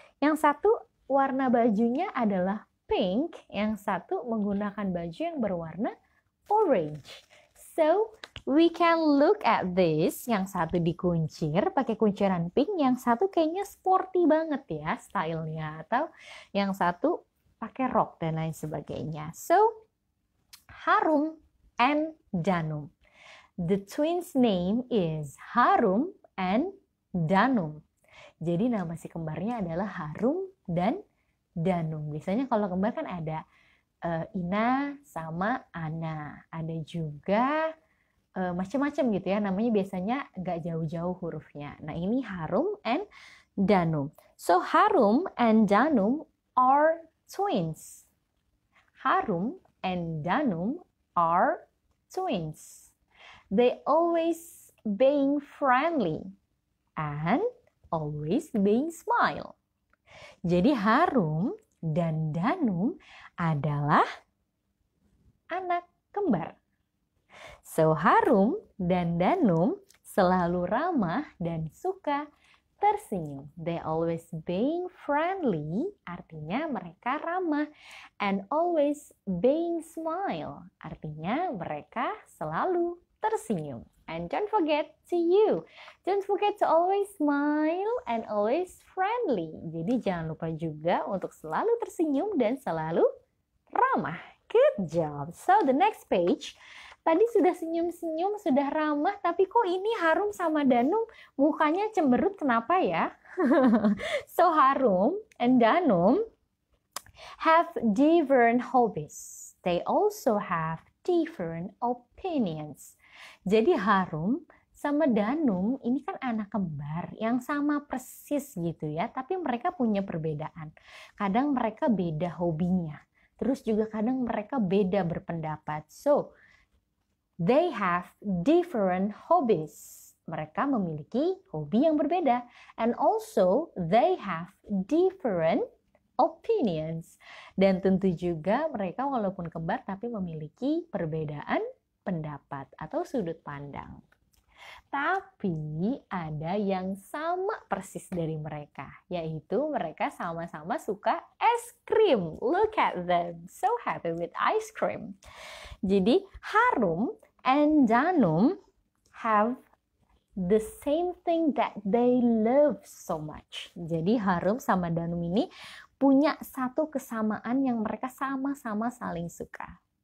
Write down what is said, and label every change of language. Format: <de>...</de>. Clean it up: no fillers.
<id>Yang satu warna bajunya adalah pink, yang satu menggunakan baju yang berwarna orange. So,</id> <en>We can look at this.</en> <id>Yang satu dikuncir pakai kunciran pink, yang satu kayaknya sporty banget ya stylenya, atau yang satu pakai rok dan lain sebagainya.</id> <en>So, Harum and Danum. The twins' name is Harum and Danum.</en> <id>Jadi nama si kembarnya adalah Harum dan Danum. Biasanya kalau kembar kan ada Ina sama Ana. Ada juga macam-macam gitu ya. Namanya biasanya nggak jauh-jauh hurufnya. Nah ini Harum and Danum.</id> <en>So Harum and Danum are twins. Harum and Danum are twins. They always being friendly and always being smile.</en> <id>Jadi Harum dan Danum adalah anak kembar. So Harum dan Danum selalu ramah dan suka tersenyum.</id> <en>They always being friendly,</en> <id>artinya mereka ramah.</id> <en>And always being smile,</en> <id>artinya mereka selalu tersenyum.</id> <en>And don't forget to always smile and always friendly.</en> <id>Jadi jangan lupa juga untuk selalu tersenyum dan selalu ramah.</id> <en>Good job. So the next page,</en> <id>tadi sudah senyum-senyum, sudah ramah, tapi kok ini Harum sama Danum mukanya cemberut, kenapa ya?</id> <en>So Harum and Danum have different hobbies. They also have different opinions.</en> <id>Jadi Harum sama Danum ini kan anak kembar yang sama persis gitu ya, tapi mereka punya perbedaan. Kadang mereka beda hobinya, terus juga kadang mereka beda berpendapat.</id> <en>So, they have different hobbies.</en> <id>Mereka memiliki hobi yang berbeda.</id> <en>And also, they have different opinions.</en> <id>Dan tentu juga mereka walaupun kembar tapi memiliki perbedaan pendapat atau sudut pandang. Tapi ada yang sama persis dari mereka, yaitu mereka sama-sama suka es krim.</id> <en>Look at them, so happy with ice cream.</en> <id>Jadi</id> <en>Harum and Danum have the same thing that they love so much.</en> <id>Jadi Harum sama Danum ini punya satu kesamaan yang mereka sama-sama saling suka.</id>